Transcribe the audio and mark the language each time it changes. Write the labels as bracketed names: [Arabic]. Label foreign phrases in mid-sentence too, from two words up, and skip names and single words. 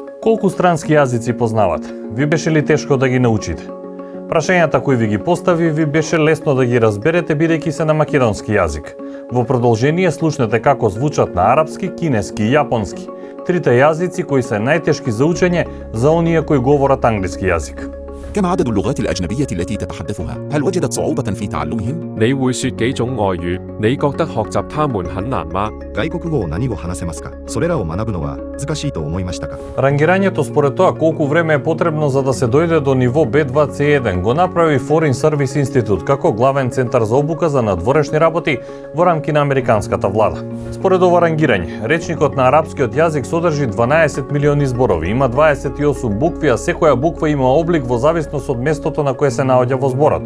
[Macedonian] Колку странски јазици познавате? Ви беше ли тешко да ги научите? Прашањата кои ви ги постави ви беше лесно да ги разберете бидејќи се на македонски јазик. Во продолжение слушнете како звучат на арапски, кинески и јапонски, трите јазици кои се најтешки за учење за оние кои говорат англиски јазик. [Arabic] كم عدد اللغات الأجنبية التي تتحدثها؟ هل وجدت صعوبة في تعلمهم؟ [Chinese] 你會說幾種外語？你覺得學習它們很難嗎？ [Japanese] 外国語を何語話せますか？それらを学ぶのは難しいと思いましたか？ [Macedonian] Рангирањето според тоа колку време е потребно за да се дојде до ниво B2 C1 го направи Foreign Service Institute како главен центар за обука за надворешни работи во рамки на американската влада. Според ова рангирање, речникот на арапскиот јазик содржи 12 милиони зборови, има 28 букви, а секоја буква има облик во зависност од местото на кое се наоѓа во зборот.